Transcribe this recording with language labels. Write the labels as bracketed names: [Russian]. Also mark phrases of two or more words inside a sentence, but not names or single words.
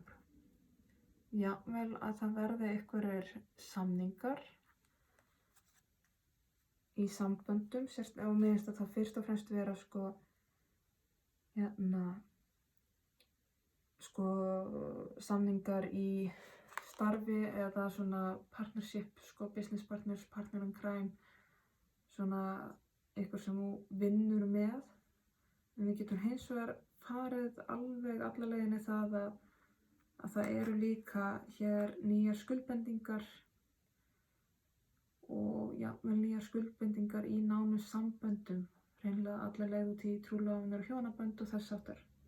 [Icelandic] Jafnvel að það verði einhverjir samningar í samböndum, og mér finnst að það fyrst og fremst vera samningar í starfi eða svona [English] partnership, business partners, partner in crime, [Icelandic] svona eitthvað sem þú vinnur með. En við getum hins vegar farið alveg alla leiðinni það að það eru líka hér nýjar skuldbindingar og jafnvel nýjar skuldbindingar í nánum samböndum, hreinlega alla leið út í trúlofanir og hjónabönd og þess háttar.